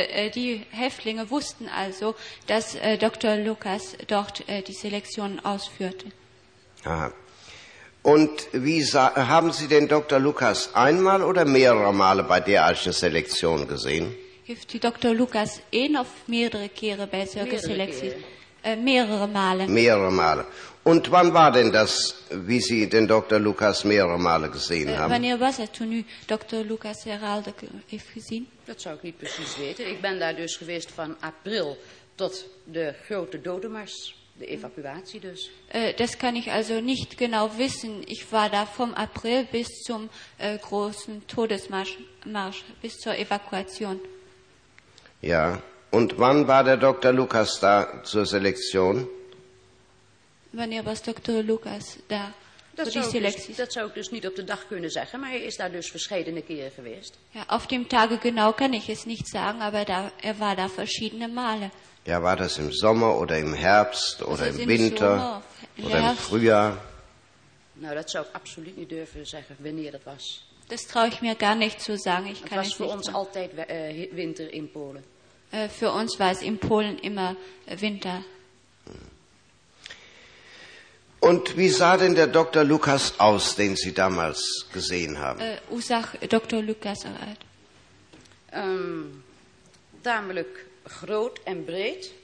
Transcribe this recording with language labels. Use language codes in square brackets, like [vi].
[de] Die Häftlinge wussten also, dass dokter Lucas dort die Selektion ausführte. Aha. Und wie haben Sie denn Dr. Lucas einmal oder mehrere Male bei derartigen Selektion gesehen? [nl] Heeft u Dr. Lucas één of meerdere keren bij zulke selectie? [de] Mehrere Male. Mehrere Male. Und wann war denn das, wie Sie den Dr. Lucas mehrere Male gesehen haben? [nl] Wanneer was er toen u Dr. Lucas herhaalde heeft gezien? Dat zou ik niet precies weten. Ik ben daar dus geweest van april tot de grote dodenmars. De evacuatie dus. [de] Das kann ich also nicht genau wissen. Ich war da vom April bis zum großen Todesmarsch, bis zur Evakuation. Ja, und wann war der Dr. Lucas da zur Selektion? Wann war Dr. Lucas da zur Selektion? Das soll ich dus nicht auf den Tag können sagen, aber er ist da dus verschiedene [nl] Keren [de] gewesen. Ja, auf dem Tage genau kann ich es nicht sagen, aber er war da verschiedene Male. Ja, war das im Sommer oder im Herbst oder im Winter oder im Frühjahr? Na, das soll ich absolut nicht dürfen sagen, wann das war. Das traue ich mir gar nicht zu sagen. Ich kann es war für uns [nl] altijd [de] Winter in Polen. Für uns war es in Polen immer Winter. Und wie sah denn der Dr. Lucas aus, den Sie damals gesehen haben? [nl] Hoe zag Dr. Lucas eruit? Tamelijk groot en breed.